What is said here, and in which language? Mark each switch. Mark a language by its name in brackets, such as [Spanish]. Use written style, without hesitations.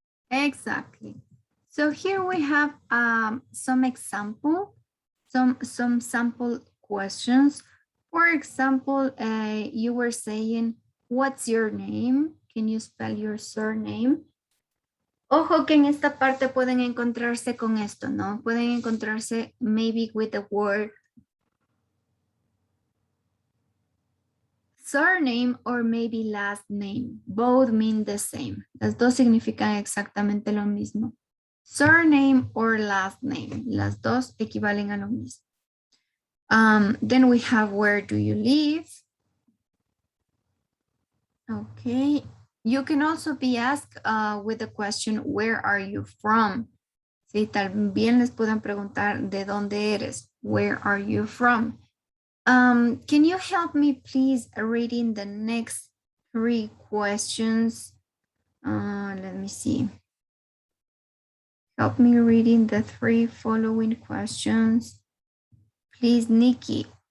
[English] Exactly. So here we have some example, some sample questions. For example, you were saying, what's your name? Can you spell your surname? [Spanish] Ojo que en esta parte pueden encontrarse con esto, ¿no? Pueden encontrarse [English] maybe with the word surname or maybe last name. Both mean the same. [Spanish] Las dos significan exactamente lo mismo. [English] Surname or last name. [Spanish] Las dos equivalen a lo mismo. [English] Then we have, where do you live? Okay. You can also be asked with the question, where are you from? [Spanish] Sí, también les pueden preguntar, ¿de dónde eres? [English] Where are you from? Can you help me please reading the next 3 questions? Let me see. Help me reading the 3 following questions. Please, Nikki.